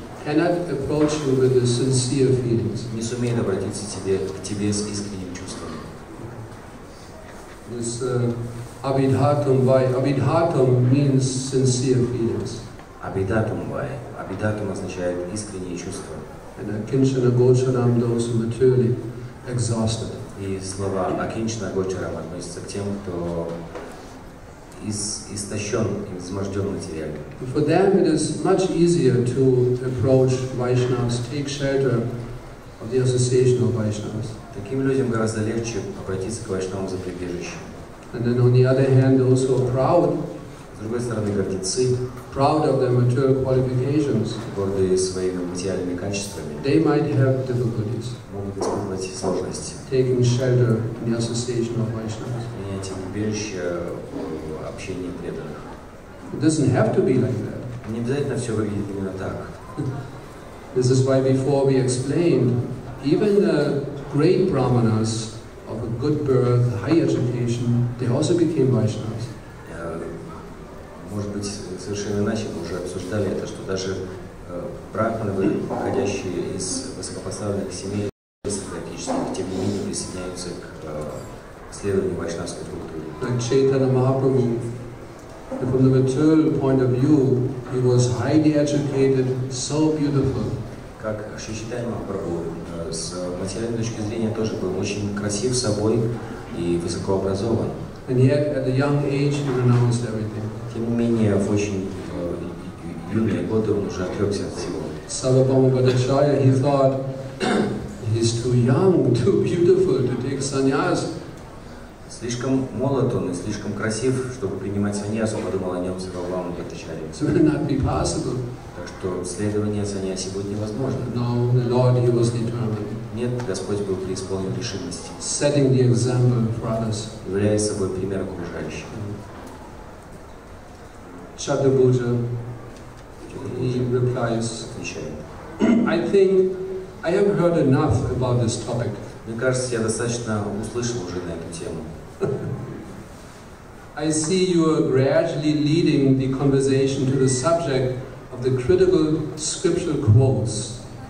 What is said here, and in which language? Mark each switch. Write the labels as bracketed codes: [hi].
[en] cannot approach you with the sincere feelings. [ru] не сумеет обратиться к тебе с искренним чувством. [sa] This abhidhatum vai. [en] Abhidhatum means sincere feelings. [sa] Abhidhatum vai. [ru] Abhidhatum означает искренние чувства. [en] And akinchana gocharam, those who are materially exhausted. [ru] И слова акинчана гочарам относятся к тем, кто истощен, изможден материально. [en] For them it is much easier to approach Vaishnavas, take shelter of the association of Vaishnavas. [ru] Таким людям гораздо легче обратиться к вайшнавам за прибежищем. [en] And then on the other hand, those who are proud, [ru] с другой стороны, гордецы, [en] proud of their material qualifications, [ru] гордые своими материальными качествами, [en] they might have difficulties [ru] могут испытывать сложности. [en] Taking shelter in the association of Vaishnavas. [ru] Принятие убежища в общении преданных. [en] It doesn't have to be like that. [ru] Не обязательно все выглядит именно так. [en] This is why before we explained, even the great brahmanas of a good birth, high education, they also became Vaishnavas. [ru] Может быть, совершенно иначе мы уже обсуждали это, что даже брахманы, выходящие из высокопоставленных семей, практически, тем не менее присоединяются к следованию вайшнавской культуры. [en] Like Chaitanya Mahaprabhu, from the material point of view, he was highly educated, so beautiful. [ru] Как Шри Чайтанья Махапрабху, с материальной точки зрения тоже был очень красив собой и высокообразован. [en] And yet, at a young age, he renounced everything. [ru] Тем не менее, в очень юные годы он уже отрекся от всего. [en] Sarvabhauma Bhattacharya, he thought, he's too young, too beautiful to take sannyas. [ru] Слишком молод он и слишком красив, чтобы принимать саньясу, подумал о нем Сарвабхаума Бхаттачарья. [en] It will not be possible. [ru] Так что следование саньяси будет невозможно. [en] No, the Lord, he was determined. [ru] Нет, Господь был преисполнен решимости, [en] Setting the example for others. [ru] являя собой пример окружающим. [en] Chaturabhuja, he replies, I think I have heard enough about this topic. [ru] Мне кажется, я достаточно услышал уже на эту тему. [en] I see you are gradually leading the conversation to the subject of the critical scriptural quotes.